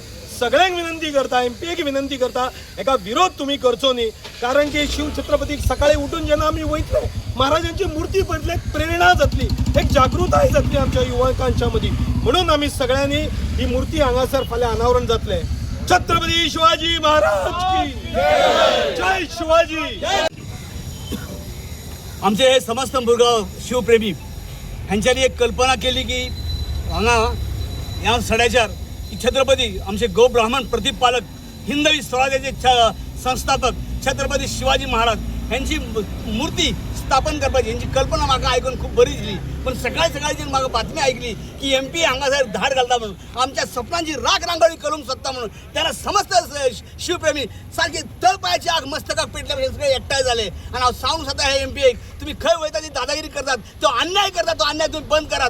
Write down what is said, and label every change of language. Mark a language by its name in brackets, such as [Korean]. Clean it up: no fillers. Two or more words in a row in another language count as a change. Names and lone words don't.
[Konkani] सगळ्यांक विनंती करता, MPAक विनंती करता, हेका विरोध तुम्ही करचो न्ही. कारण की शिव छत्रपतीक सकाळी उठून जेन्ना आमी वयतले महाराजांची मूर्ती पळयतले एक जातली, एक जागृताय जातली आमच्या युवकांच्या मदीं. म्हणून आमी सगळ्यांनी ही मूर्ती हांगासर फाल्यां अनावरण जातलें. छत्रपती शिवाजी महाराज की जय शिवाजी. आमचे समस्त मुरगांव शिवप्रेमी हांच्यांनी एक कल्पना केली की हांगा ह्या सड्याचेर छत्रपती आमचे गोब्राह्मण प्रतिपालक हिंदवी स्वराज्याचे संस्थापक छत्रपती शिवाजी महाराज यांची मूर्ती स्थापन करपाची यांची कल्पना म्हाका आयकून खूप बरी दिली. पण सकाळची म्हाका बातमी ऐकली की MPA हांगासर धाड घालता म्हणून, आमच्या सपनांची राख रांगोळी करूंक सोदता म्हणून. तेन्ना समस्त शिवप्रेमी सारखे तळपायाची आग मस्तकाक पेटल्या सगळे एकठांय झाले. आणि हांव सांगूंक सोदता हे MPA तुम्ही खंय वयता ती दादागिरी करतात, तो अन्याय करतात, तो अन्याय तुम्ही बंद करात.